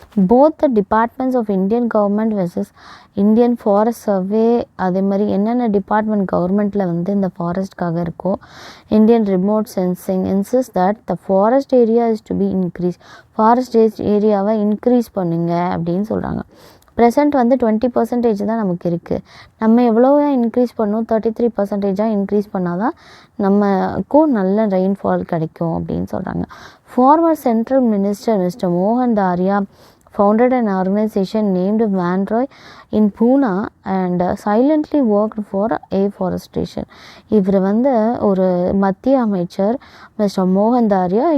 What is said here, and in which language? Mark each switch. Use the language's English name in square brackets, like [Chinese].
[English] both the departments of Indian government versus Indian forest survey, [Tamil] அதே மாதிரி என்னென்ன department கவர்மெண்ட்டில் இந்த ஃபாரஸ்ட்காக இருக்கோ, [English] Indian remote sensing insist that the forest area is to be increase. [Tamil] Forest ஏரியாவை increase பண்ணுங்க அப்படின்னு சொல்கிறாங்க. ப்ரெசண்ட் 20% தான் நமக்கு இருக்குது. நம்ம எவ்வளோ இன்க்ரீஸ் பண்ணணும், 33% இன்க்ரீஸ் பண்ணால் தான் நமக்கும் நல்ல ரெயின்ஃபால் கிடைக்கும் அப்படின்னு சொல்கிறாங்க. [English] Farmer central minister mister மோகன் தாரியா founded an organization named Vanroy in Pune and silently worked for afforestation. [Tamil] இவர் ஒரு மத்திய அமைச்சர் மிஸ்டர் மோகன் தாரியா.